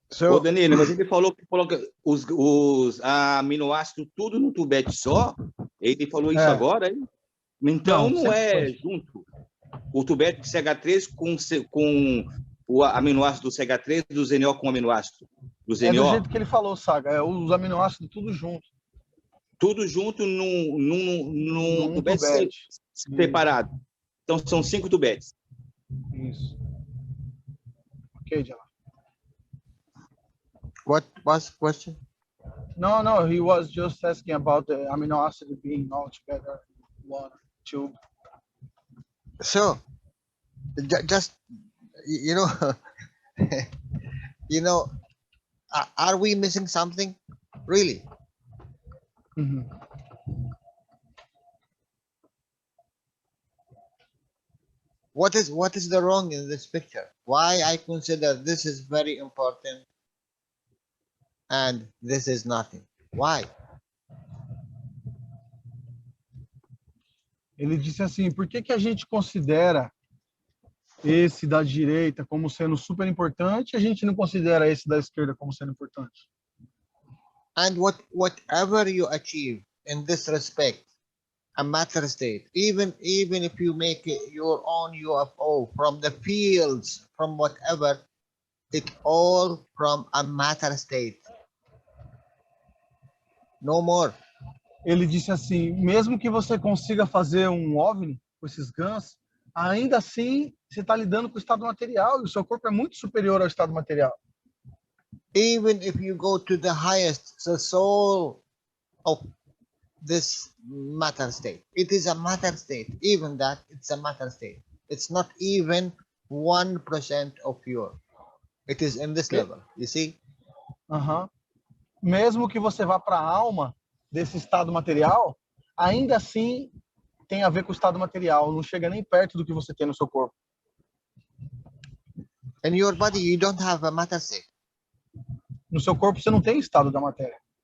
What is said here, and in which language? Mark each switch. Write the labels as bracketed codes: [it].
[pt] Ô, Danilo, mas ele falou que coloca os aminoácidos tudo no tubete só? Ele falou isso agora, hein? Então não é junto. O tubete de CH3 com o aminoácido do CH3 do ZNO com o aminoácido do ZNO. É do jeito que ele falou, Saga. Os aminoácidos tudo junto. Tudo junto num tubete separado. Então são 5 tubetes. Isso. Ok, Jalal. [en] What was the question? No, he was just asking about the amino acid being all together in one tube. So, just, you know, are we missing something? Really? Mm-hmm. What is the wrong in this picture? Why I consider this is very important and this is nothing? Why? [pt] Ele disse assim, por que a gente considera esse da direita como sendo super importante e a gente não considera esse da esquerda como sendo importante? [en] And whatever you achieve in this respect, a matter state, even if you make it your own UFO from the fields, from whatever, it all from a matter state. No more. [pt] Ele disse assim, mesmo que você consiga fazer um OVNI com esses GANs, ainda assim você está lidando com o estado material e o seu corpo é muito superior ao estado material. [en] Even if you go to the highest, the soul of this matter state, it is a matter state. Even that, it's a matter state. It's not even 1% of your. It is in this level, you see? [pt] Mesmo que você vá para a alma desse estado material, ainda assim tem a ver com o estado material, não chega nem perto do que você tem no seu corpo. [en] In your body, you don't have a matter state. [pt] No seu corpo você não tem estado da matéria.